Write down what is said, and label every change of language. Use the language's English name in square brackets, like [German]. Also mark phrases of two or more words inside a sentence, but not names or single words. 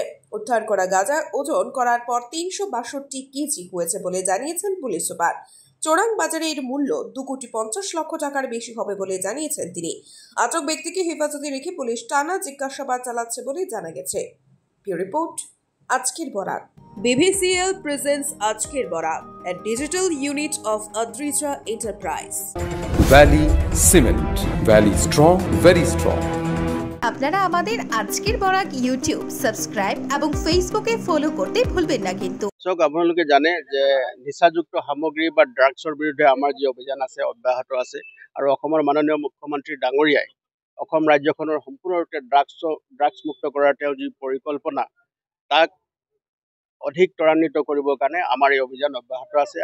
[Bangla] উদ্ধার করা গাঁজা ওজন করার পর 362 কেজি হয়েছে বলে জানিয়েছেন পুলিশ সুপার। চোরাং বাজারে এর মূল্য 2,50,00,000 টাকার বেশি হবে বলে জানিয়েছেন তিনি। আটক ব্যক্তিকে হেফাজতে রেখে পুলিশ টানা জিজ্ঞাসাবাদ চালাচ্ছে বলে জানা গেছে। [English] bureau report, [Bangla] আজকের বরাক। BVCL presents আজকের বরাক, [English] a digital unit of Adrija Enterprise. Valley Cement, Valley strong, very strong. [Bangla] আপনারা আমাদের আজকের বরাক ইউটিউব সাবস্ক্রাইব এবং ফেসবুকে ফলো করতে ভুলবেন না কিন্তু। [Assamese] আপোনালোকে জানে যে নিচাযুক্ত সামগ্ৰী বা ড্ৰাগছৰ বিৰুদ্ধে আমাৰ যি অভিযান আছে অব্যাহত আছে। আৰু অসমৰ মাননীয় মুখ্যমন্ত্ৰী ডাঙৰীয়াই অসম ৰাজ্যখনৰ সম্পূৰ্ণৰূপে ড্ৰাগছ মুক্ত কৰাৰ তেওঁ যি পৰিকল্পনা, তাক অধিক ত্বৰান্বিত কৰিবৰ কাৰণে আমাৰ এই অভিযান অব্যাহত আছে।